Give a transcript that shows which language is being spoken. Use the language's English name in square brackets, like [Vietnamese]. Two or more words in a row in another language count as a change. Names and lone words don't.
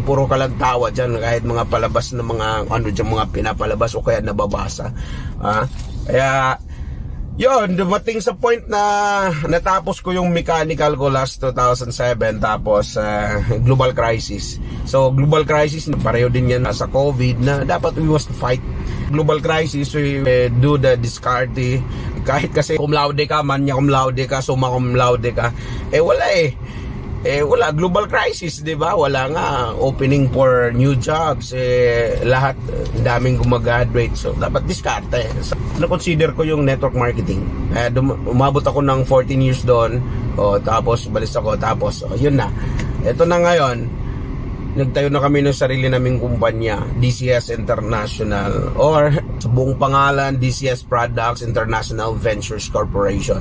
[Filipino] Puro ka lang tawa dyan, kahit mga palabas na mga pinapalabas o kaya nababasa. Kaya yun, dumating sa point na natapos ko yung mechanical ko last 2007, tapos [English] global crisis. [Filipino] So [English] global crisis, [Filipino] pareho din yan sa COVID na dapat [English] we must fight. Global crisis, we do the discarding. [Filipino] Kahit kasi [Latin] cum laude [Filipino] ka, [Latin] manya cum laude [Filipino] ka, [Latin] summa cum laude [Filipino] ka, wala, [English] global crisis, [Filipino] di ba? Wala nga [English] opening for new jobs, [Filipino] lahat daming gumagraduate, so dapat diskarte. So, na-consider ko yung [English] network marketing. [Filipino] Umabot ako ng 14 years doon, tapos balis ako, tapos yun na. Ito na ngayon, nagtayo na kami ng sarili naming kumpanya, DCS International, or sa buong pangalan, DCS Products International Ventures Corporation.